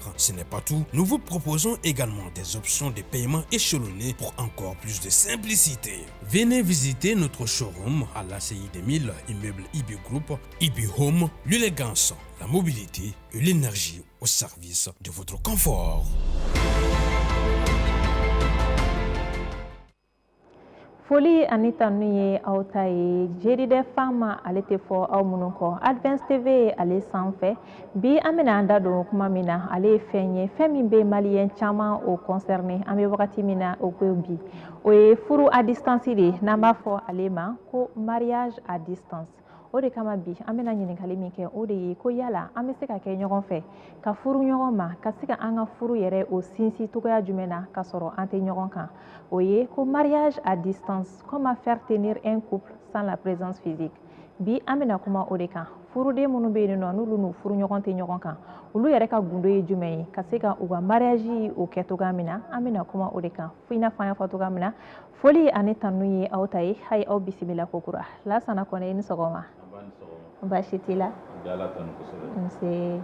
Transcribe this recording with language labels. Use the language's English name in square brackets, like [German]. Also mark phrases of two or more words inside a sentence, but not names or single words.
[French] Ce n'est pas tout, nous vous proposons également des options de paiement échelonnées pour encore plus de simplicité. Venez visiter notre showroom à l'ACI 2000, immeuble Ibi Group. Ibi Home, l'élégance, la mobilité et l'énergie au service de votre confort. [Bambara] Foli ani tanu ye aw ta ye Jedide Fama ale tɛ fɔ aw minnu kɔ Advance TV ale sanfɛ bi an bɛna an da don kuma min na ale ye fɛn ye fɛn min bɛ maliyɛn caman o concerné an bɛ wagati min na o ko bi o ye furu [French] à distance [Bambara] de ye n'an b'a fɔ ale ma ko [French] mariage à distance [Bambara] o de kama bi an bɛna ɲininkali min kɛ o de ye ko yala an bɛ se ka kɛ ɲɔgɔn fɛ ka furu ɲɔgɔn ma ka se ka an ka furu yɛrɛ o sinsin cogoya jumɛn na ka sɔrɔ an tɛ ɲɔgɔn kan o ye ko [French] mariage à distance comment faire tenir un couple sans la présence physique [Bambara] bi an bɛna kuma o de kan furuden minnu bɛ yen nɔ n'olu n'u furu ɲɔgɔn tɛ ɲɔgɔn kan olu yɛrɛ ka gundo ye jumɛn ye ka se ka u ka mariage o kɛ cogoya min na an bɛna kuma o de kan fo i n'a fɔ an y'a fɔ cogoya min na foli ani tanu ye aw ta ye hayi aw bisimila kokura Lasana Kɔnɛ i ni sɔgɔma baasi t'i la nse